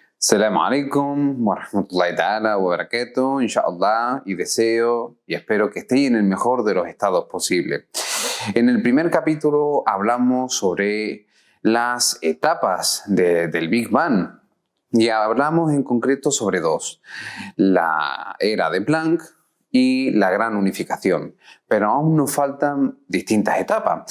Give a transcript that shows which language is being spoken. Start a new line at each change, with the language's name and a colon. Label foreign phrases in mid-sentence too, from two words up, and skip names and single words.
Arabic: السلام عليكم ورحمة الله تعالى وبركاته، إن شاء الله,
Spanish: y deseo y espero que estéis en el mejor de los estados posibles. En el primer capítulo hablamos sobre las etapas del Big Bang y hablamos en concreto sobre dos: la era de Planck y la gran unificación, pero aún nos faltan distintas etapas.